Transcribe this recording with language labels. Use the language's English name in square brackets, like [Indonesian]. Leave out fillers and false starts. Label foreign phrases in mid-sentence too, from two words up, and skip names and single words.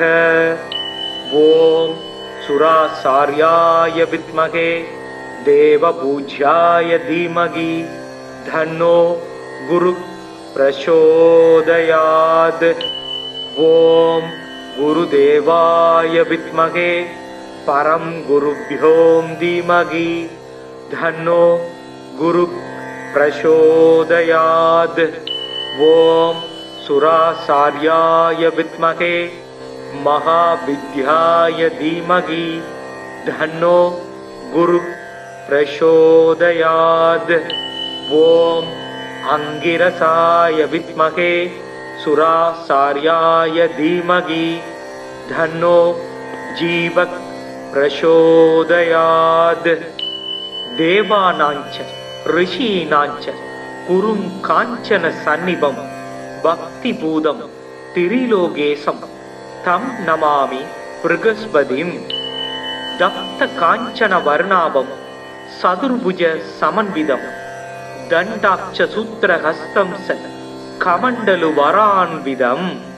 [Sanskrit] ॐ सुराचार्याय विद्महे देवपूज्याय धीमहि तन्नो गुरु प्रचोदयात्. ॐ गुरुदेवाय विद्महे परम् गुरुभ्यो धीमहि तन्नो गुरु प्रचोदयात्. ஓம் सुरासार्याय विद्महे महाविद्याय धीमहि धन्नो गुरु प्रचोदयात्. ओम अंगिरसाय विद्महे सुरासार्याय धीमहि धन्नो जीवक प्रचोदयात्. देवानांच ऋषीणांच कुरुं कांचन सन्निभं भक्ति भूतं त्रिलोकेशं तं नमामि बृहस्पतिम्. तप्त काञ्चन वर्णाभं चतुर्भुज समन्वितम् दण्डाक्ष सूत्र हस्तं च कमण्डलु वरान्वितम्.